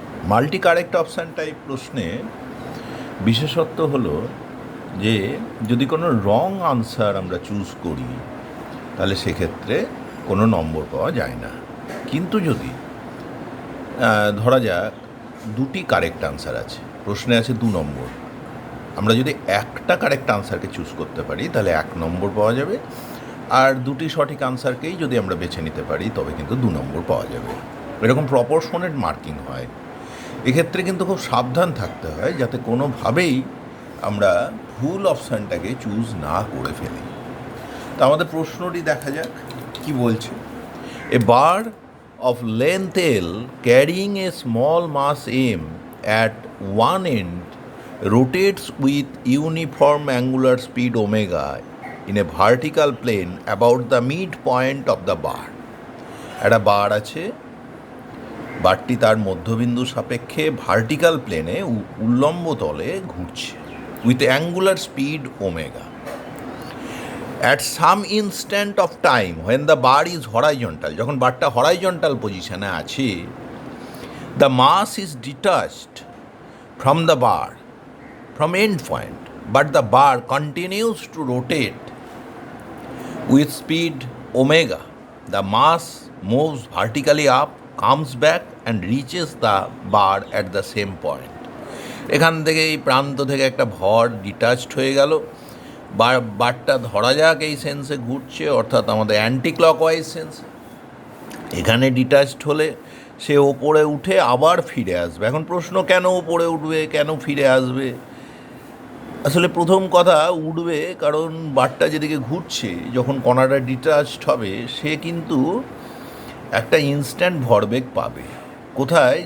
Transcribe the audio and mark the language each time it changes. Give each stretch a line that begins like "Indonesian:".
Bangla: Multi correct option type প্রশ্নে বিশেষত্ব হলো যে যদি কোনো রং আনসার আমরা চুজ করি তাহলে সেক্ষেত্রে কোনো নম্বর পাওয়া যায় না, কিন্তু যদি ধরা যাক দুটি কারেক্ট আনসার আছে, প্রশ্নে আছে 2 নম্বর, আমরা যদি একটা কারেক্ট আনসারকে চুজ করতে পারি তাহলে 1 নম্বর পাওয়া যাবে, আর দুটি সঠিক আনসারকেই যদি আমরা বেছে নিতে পারি তবে কিন্তু 2 নম্বর পাওয়া যাবে। এরকম প্রপোর্শনেট মার্কিং হয়। এক্ষেত্রে কিন্তু খুব সাবধান থাকতে হয় যাতে কোনোভাবেই আমরা ভুল অপশানটাকে চুজ না করে ফেলি। তো আমাদের প্রশ্নটি দেখা যাক কি বলছে।
English: A bar of length L carrying a small mass M at one end rotates with uniform angular speed omega in a vertical plane about the midpoint of the bar.
Bangla: একটা বার আছে, বারটি তার মধ্যবিন্দু সাপেক্ষে ভার্টিক্যাল প্লেনে উল্লম্ব তলে ঘুরছে with angular speed omega.
English: At some instant of time when the bar is horizontal,
Bangla: যখন বারটা হরাইজন্টাল পজিশনে আছে,
English: the mass is detached from the bar from end point, but the bar continues to rotate with speed omega. The mass moves vertically up, comes back and reaches the bar at the same point.
Bangla: এখান থেকে এই প্রান্ত থেকে একটা ভর detached হয়ে গেল, বারটা ধরা যাক এই সেন্সে ঘুরছে, অর্থাৎ আমাদের অ্যান্টি ক্লকওয়াইজ সেন্স। এখানে ডিটাচড হলে সে ওপরে উঠে আবার ফিরে আসবে। এখন প্রশ্ন, কেন ওপরে উঠবে, কেন ফিরে আসবে? আসলে প্রথম কথা, উঠবে কারণ বারটা যেদিকে ঘুরছে, যখন কণাটা ডিটাচড হবে সে কিন্তু একটা ইনস্ট্যান্ট ভরবেগ পাবে। কোথায়?